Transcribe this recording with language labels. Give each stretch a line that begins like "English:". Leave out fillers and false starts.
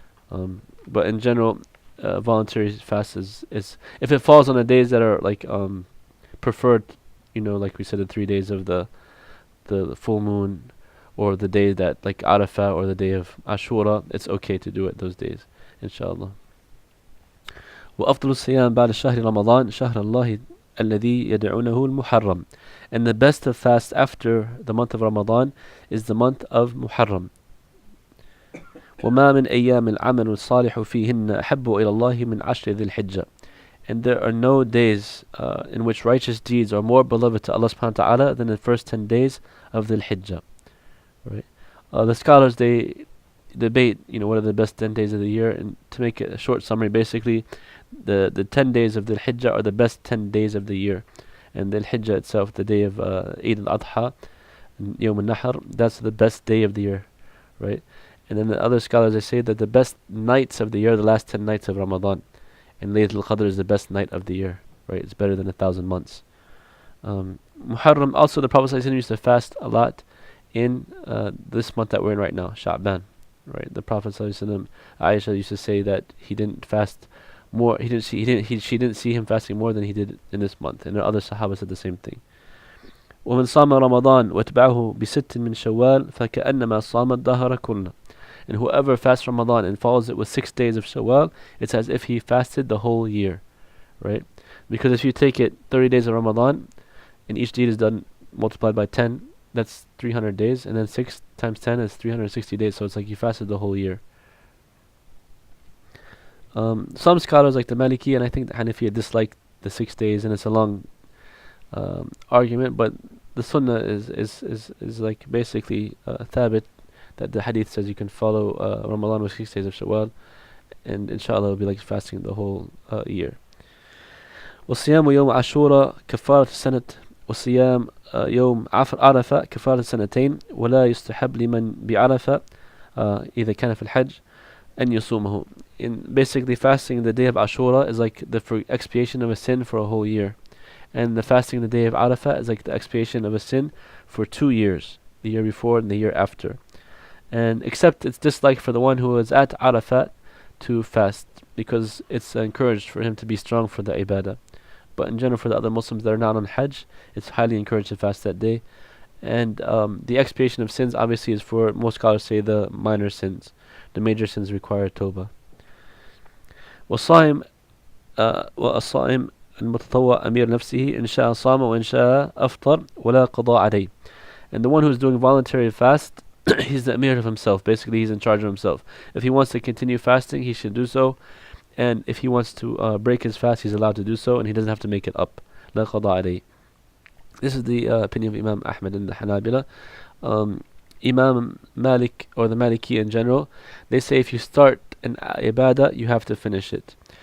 English: But in general, voluntary fast is if it falls on the days that are like preferred, like we said, the 3 days of the full moon, or the day that like Arafah or the day of Ashura, it's okay to do it those days, inshallah.
Arabic: وأفضل الصيام بعد شهر رمضان شهر الله الذي يدعونه المحرم.
English: And the best of fast after the month of Ramadan is the month of Muharram.
Arabic: وما من أيام العمل الصالح فيهن أحب إلى الله من عشر ذي الحجة.
English: And there are no days in which righteous deeds are more beloved to Allah subhanahu wa ta'ala than the first 10 days of Dhul Hijjah. Right? The scholars, they debate, what are the best 10 days of the year, and to make a short summary, basically, the 10 days of Dhul Hijjah are the best 10 days of the year, and Dhul Hijjah itself, the day of Eid al-Adha, and Yawm al-Nahr, that's the best day of the year, right? And then the other scholars, they say that the best nights of the year are the last 10 nights of Ramadan, and Laylatul Qadr is the best night of the year, right? It's better than 1,000 months. Muharram, also the Prophet ﷺ used to fast a lot in this month that we're in right now, Sha'ban, right? The Prophet ﷺ, Aisha used to say that he didn't fast more. She didn't see him fasting more than he did in this month, and the other Sahaba said the same thing.
Arabic: ومن صام رمضان واتبعه بست من شوال فكأنما صام الدهر كله.
English: And whoever fasts Ramadan and follows it with 6 days of Shawwal, it's as if he fasted the whole year, right? Because if you take it 30 days of Ramadan, and each deed is done multiplied by 10, that's 300 days, and then 6 times 10 is 360 days, so it's like you fasted the whole year. Some scholars like the Maliki and I think the Hanafiya dislike the 6 days, and it's a long argument, but the Sunnah is like basically thabit, that the hadith says you can follow Ramadan with 6 days of Shawwal, and inshallah it'll be like fasting the whole year.
Arabic: وصيام يوم عاشوراء كفارة السنة وصيام يوم عرفة كفارة سنتين ولا يستحب لمن بعرفة إذا كان في الحج أن يصومه.
English: In basically fasting the day of Ashura is like the expiation of a sin for a whole year, and the fasting the day of Arafah is like the expiation of a sin for 2 years, the year before and the year after. And except it's disliked for the one who is at Arafat to fast, because it's encouraged for him to be strong for the ibadah. But in general, for the other Muslims that are not on Hajj, it's highly encouraged to fast that day. And the expiation of sins obviously is for, most scholars say, the minor sins. The major sins require tawbah.
Arabic: والصائم والصائم المتطوع أمير نفسه إن شاء صام وإن شاء أفطر ولا قضاء عليه.
English: And the one who's doing voluntary fast, he's the Amir of himself. Basically, he's in charge of himself. If he wants to continue fasting, he should do so. And if he wants to break his fast, he's allowed to do so, and he doesn't have to make it up.
Arabic: لا قضاء عليه.
English: This is the opinion of Imam Ahmad and the Hanabila. Imam Malik, or the Maliki in general, they say if you start an ibadah, you have to finish it.